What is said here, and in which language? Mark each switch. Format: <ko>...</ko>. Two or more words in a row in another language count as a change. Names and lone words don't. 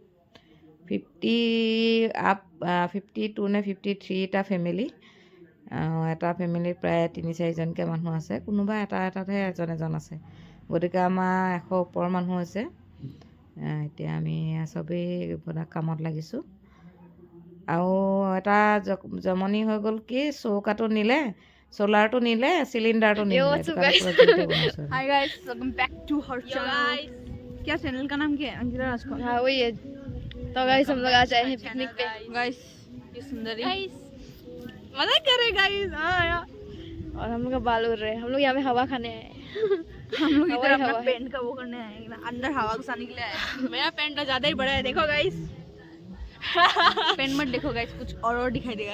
<as>52 নে 53টা ফেমিলি এটা ফেমিলিত প্ৰায় 3-4জনকৈ মানুহ আছে কোনোবা এটাতহে এজন আছে গতিকে আমাৰ 100 ওপৰ মানুহ আছে এতিয়া আমি চবেই কামত লাগিছোঁ আৰু এটা জমনি হৈ গ'ল কি চৌকাটো নিলে ছ'লাৰ তো নিলে চিলিণ্ডাৰ তো নিলে</as> <en>Hi guys welcome back to her channel.</en> <hi>क्या चैनल का नाम क्या है? अंकिता राजकोट। हाँ वही है। तो गाइस हम लोग आज आए हैं पिकनिक पे। गाइस ये सुंदरी गाइस मजा कर रहे गाइस हां यार और हम लोग का बाल उड़ रहे हैं हम लोग यहाँ पे हवा खाने आए हैं हम लोग इधर अपना पेंट का वो करने आए हैं अंदर हवा घुसाने के लिए आए हैं मेरा पेंट तो ज्यादा ही बड़ा है देखो गाइस पेन मत देखो गाइस कुछ और दिखाई देगा</hi>